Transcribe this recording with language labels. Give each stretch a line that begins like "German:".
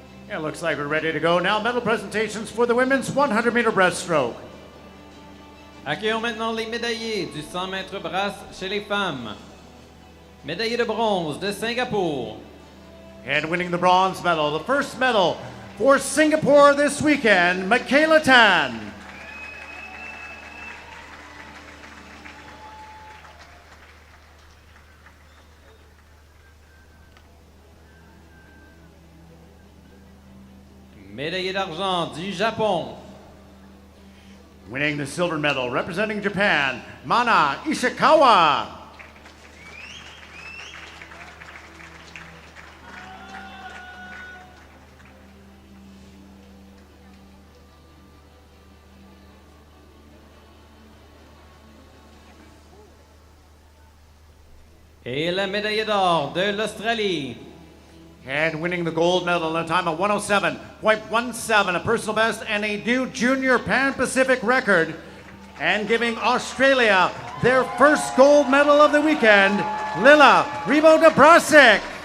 English: It looks like we're ready to go now. Medal presentations for the women's 100-meter breaststroke.
French: Accueillons maintenant les médaillés du 100 mètres brasse chez les femmes. Médaillé de bronze de Singapour.
English: And winning the bronze medal, the first medal for Singapore this weekend, Michaela Tan.
French: Médaillé d'argent du Japon.
English: Winning the silver medal, representing Japan, Mana Ishikawa.
French: Et la médaille d'or de l'Australie.
English: And winning the gold medal in a time of 107.17, a personal best and a new junior Pan-Pacific record. And giving Australia their first gold medal of the weekend, Lila Rebo-Dabrasic.